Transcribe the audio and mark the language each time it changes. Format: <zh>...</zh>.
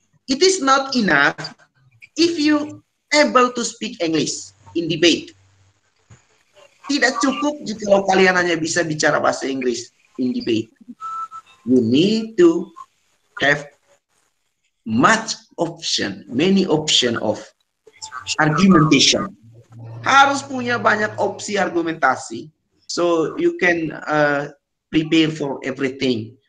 <en>It is not enough if you able to speak English in debate.</en> <id>Tidak cukup jika kalian hanya bisa bicara bahasa Inggris</id> <en>in debate. You need to have many option of argumentation.</en> <id>Harus punya banyak opsi argumentasi.</id> <en>So you can prepare for everything.</en>